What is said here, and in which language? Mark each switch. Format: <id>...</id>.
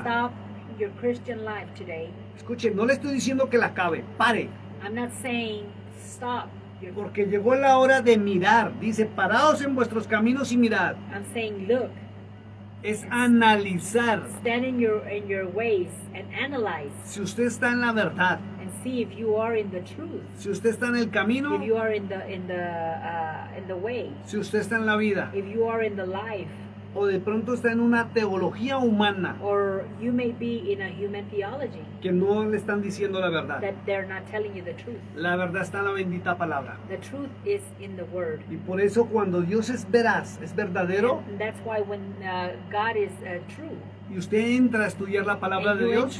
<en>Stop your Christian life today.</en> <es>Escuche, no le estoy diciendo que la acabe. Pare.</es> <en>I'm not saying stop.</en> <es>Porque llegó la hora de mirar. Dice, paraos en vuestros caminos y mirad.</es> <en>I'm saying look.</en> <es>Es analizar.</es> <en>Stand in your ways and analyze.</en> <es>Si usted está en la verdad.</es> <en>And see if you are in the truth.</en> <es>Si usted está en el camino.</es> <en>If you are in the way.</en> <es>Si usted está en la vida.</es> <en>If you are in the life.</en> <es>O de pronto está en una teología humana.</es> <en>Or you may be in a human theology.</en> <es>Que no le están diciendo la verdad.</es> <en>That they're not telling you the truth.</en> <es>La verdad está en la bendita palabra.</es> <en>The truth is in the word.</en> <es>Y por eso cuando Dios es veraz, es verdadero.</es> <en>And that's why when God is true.</en> <es>Y usted entra a estudiar la palabra de Dios.</es>